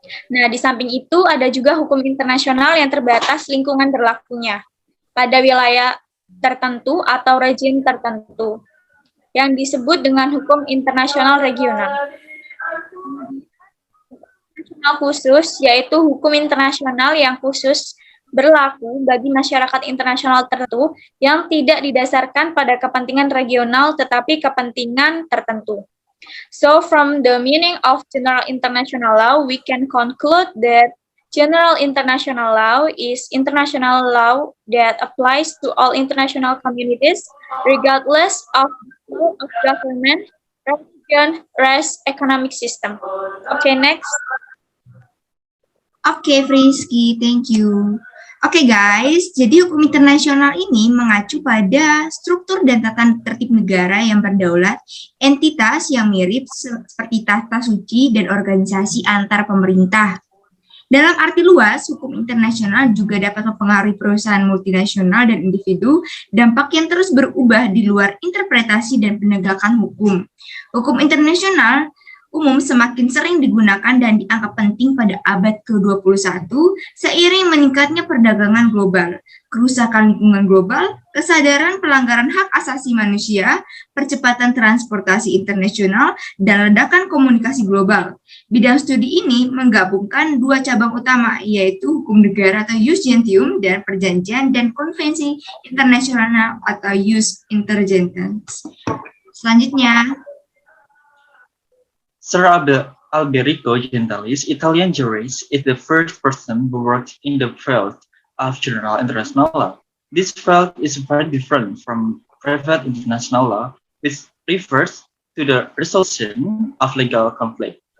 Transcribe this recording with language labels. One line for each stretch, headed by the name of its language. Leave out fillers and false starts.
Indonesian: Nah, di samping itu ada juga hukum internasional yang terbatas lingkungan berlakunya pada wilayah tertentu atau rejim tertentu yang disebut dengan hukum internasional regional. Internasional khusus yaitu hukum internasional yang khusus berlaku bagi masyarakat internasional tertentu yang tidak didasarkan pada kepentingan regional tetapi kepentingan tertentu.
English: So from the meaning of general international law, we can conclude that general international law is international law that applies to all international communities, regardless of the role of government, religion, race, economic system. Okay, next. Oke, Frisky, thank you.
Indonesian: Oke guys, jadi hukum internasional ini mengacu pada struktur dan tata tertib negara yang berdaulat, entitas yang mirip seperti tata suci dan organisasi antar pemerintah. Dalam arti luas, hukum internasional juga dapat mempengaruhi perusahaan multinasional dan individu, dampak yang terus berubah di luar interpretasi dan penegakan hukum. Hukum internasional umum semakin sering digunakan dan dianggap penting pada abad ke-21 seiring meningkatnya perdagangan global, kerusakan lingkungan global, kesadaran pelanggaran hak asasi manusia, percepatan transportasi internasional, dan ledakan komunikasi global. Bidang studi ini menggabungkan dua cabang utama, yaitu hukum negara atau jus gentium dan perjanjian dan konvensi internasional atau jus intergentes. Selanjutnya,
English: Sir Alberico Gentalis, Italian jurist, is the first person who worked in the field of general international law. This field is very different from private international law, which refers to the resolution of legal conflict.